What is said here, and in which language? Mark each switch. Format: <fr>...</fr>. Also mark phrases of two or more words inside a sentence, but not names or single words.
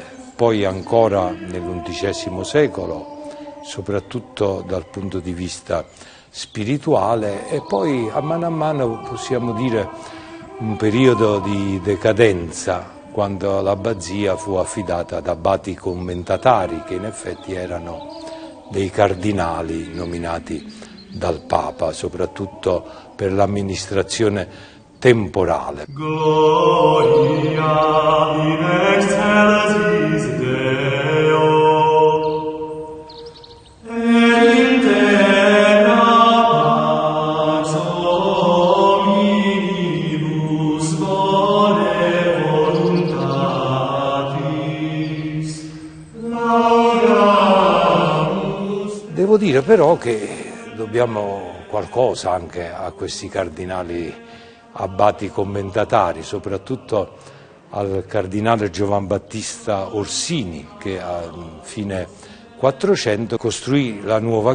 <it>Poi ancora nell'XI secolo, soprattutto dal punto di vista spirituale, e poi a mano possiamo dire un periodo di decadenza, quando l'abbazia fu affidata ad abbati commentatari, che in effetti erano dei cardinali nominati dal Papa, soprattutto per l'amministrazione temporale.</it> <la>Gloria in excelsis Deo, et in terra pax hominibus bone voluntatis. Laudamus.</la> <it>Devo dire però che dobbiamo qualcosa anche a questi cardinali abbati commentatari, soprattutto al cardinale Giovan Battista Orsini, che a fine 400 costruì la nuova</it>